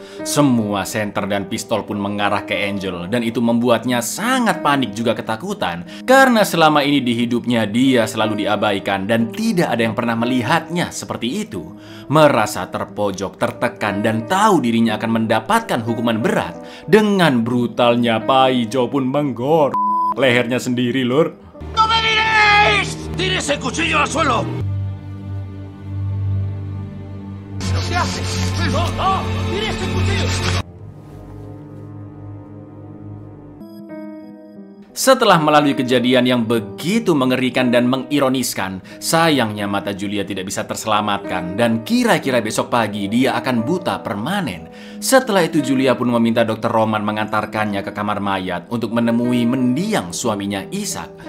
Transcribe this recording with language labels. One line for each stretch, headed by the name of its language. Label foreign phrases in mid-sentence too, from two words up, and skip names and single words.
Indonesian: Semua senter dan pistol pun mengarah ke Angel dan itu membuatnya sangat panik juga ketakutan karena selama ini di hidupnya dia selalu diabaikan dan tidak ada yang pernah melihatnya seperti itu. Merasa terpojok, tertekan dan tahu dirinya akan mendapatkan hukuman berat. Dengan brutalnya Pai Jo pun menggor lehernya sendiri, lur.
Spanish: ¡Tire ese cuchillo al suelo! ¿Pero qué hace? ¡No! ¡Tire ese cuchillo!
Indonesian: Setelah melalui kejadian yang begitu mengerikan dan mengironiskan, sayangnya mata Julia tidak bisa terselamatkan dan kira-kira besok pagi dia akan buta permanen. Setelah itu Julia pun meminta dokter Roman mengantarkannya ke kamar mayat untuk menemui mendiang suaminya Ishak.